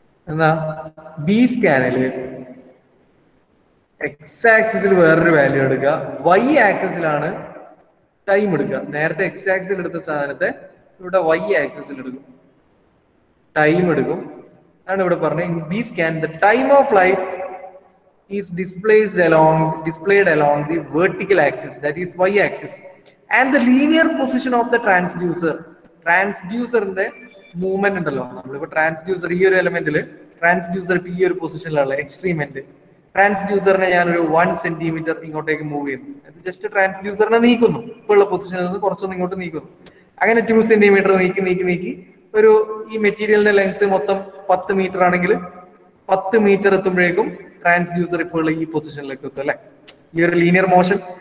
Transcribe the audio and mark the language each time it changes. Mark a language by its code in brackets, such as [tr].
[ml] എന്നാ B സ്കാനില് X ആക്സിസിൽ വേറൊരു വാല്യൂ എടുക്കുക, വൈ ആക്സിസിലാണ് ടൈം എടുക്കുക. നേരത്തെ എക്സ് ആക്സിൽ എടുത്ത സാധനത്തെ ഇവിടെ വൈ ആക്സിസിൽ എടുക്കും, ടൈം എടുക്കും. ആണ് ഇവിടെ പറഞ്ഞത്. [en] In B scan the time of light is displayed along the vertical axis, that is y axis, and the linear position of the transducer. [ml] ട്രാൻസ്ഡ്യൂസറിന്റെ movement ഉണ്ടല്ലോ, നമ്മളിപ്പോ ട്രാൻസ്ഡ്യൂസർ ഈ ഒരു എലമെന്റിൽ ട്രാൻസ്ഡ്യൂസർ ഈ ഒരു പൊസിഷനിലുള്ള എക്സ്ട്രീം എൻഡ്. ട്രാൻസ്ഡ്യൂസറിനെ ഞാനൊരു 1 സെന്റിമീറ്റർ ഇങ്ങോട്ടേക്ക് മൂവ് ചെയ്യുന്നു. അത് ജസ്റ്റ് ട്രാൻസ്ഡ്യൂസറിനെ നീക്കുന്നു, ഇപ്പോൾ ഉള്ള പൊസിഷനിൽ നിന്ന് കുറച്ചൊന്ന് ഇങ്ങോട്ട് നീക്കുന്നു. അങ്ങനെ 2 സെന്റിമീറ്റർ നീക്കി ഒരു ഈ മെറ്റീരിയലിന്റെ ലെങ്ത് മൊത്തം 10 മീറ്റർ ആണെങ്കിൽ 10 മീറ്റർ എത്തുമ്പോഴേക്കും ട്രാൻസ്ഡ്യൂസർ ഇപ്പോൾ ഈ പൊസിഷനിലേക്ക് എത്തും അല്ലെ, ഈ ഒരു ലീനിയർ മോഷൻ.